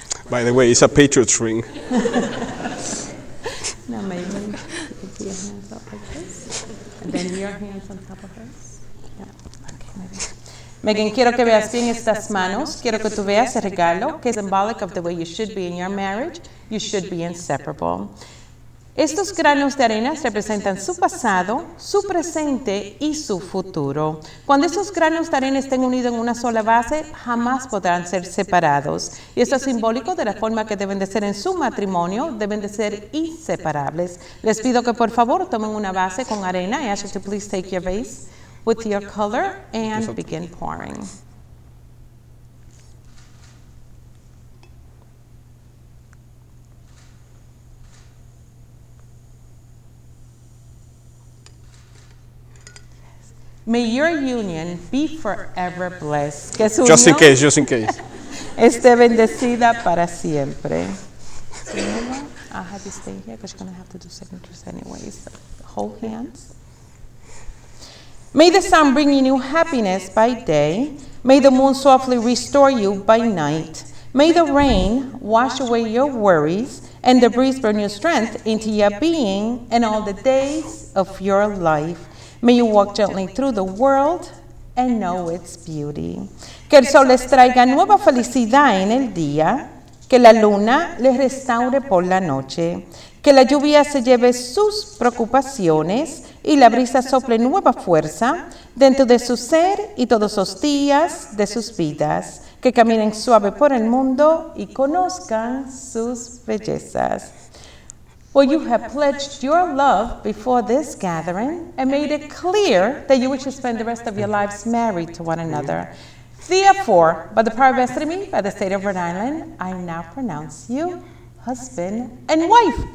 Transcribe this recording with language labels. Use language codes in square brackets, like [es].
[en] By the way, it's a Patriots ring. Now, maybe you can put your hands up like this, and then your hands on top of hers. Yeah. [es] Okay, Megan, quiero que veas bien estas manos. Quiero que tú veas el regalo, que es [en] symbolic of the way you should be in your marriage. You should be inseparable. [es] Estos granos de arena representan su pasado, su presente y su futuro. Cuando estos granos de arena estén unidos en una sola base, jamás podrán ser separados. Y esto es simbólico de la forma que deben de ser en su matrimonio, deben de ser inseparables. Les pido que por favor tomen una base con arena. [en] I ask you to please take your vase with your color and begin pouring. May your union be forever blessed. [es] Que su [en] Just in [es] unión [en] case, just in case. [es] esté bendecida para siempre. [en] So, you know what? I'll have you stay here because you're going to have to do signatures anyways. So, hold hands. May the sun bring you new happiness by day. May the moon softly restore you by night. May the rain wash away your worries and the breeze bring new strength into your being and all the days of your life. May you walk gently through the world and know its beauty. [es] Que el sol les traiga nueva felicidad en el día, que la luna les restaure por la noche, que la lluvia se lleve sus preocupaciones y la brisa sople nueva fuerza dentro de su ser y todos los días de sus vidas, que caminen suave por el mundo y conozcan sus bellezas. [en] Well, you have pledged your love before this gathering and made it clear that you wish to spend the rest of your lives married to one another. Therefore, by the power vested in me by the state of Rhode Island, I now pronounce you husband and wife.